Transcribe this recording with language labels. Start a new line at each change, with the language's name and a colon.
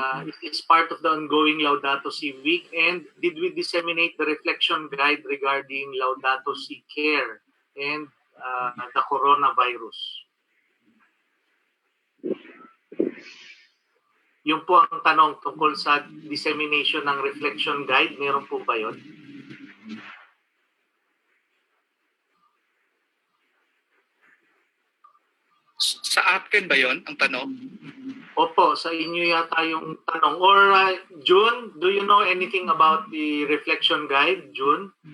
English: It is part of the ongoing Laudato Si week, and did we disseminate the reflection guide regarding Laudato Si care and the coronavirus?
Filipino: Yung po ang tanong tungkol sa dissemination ng reflection guide, meron po ba yun? Sa akin ba yon ang tanong? Opo, sa inyo yata yung tanong.
English: Or June, do you know anything about the reflection guide, June?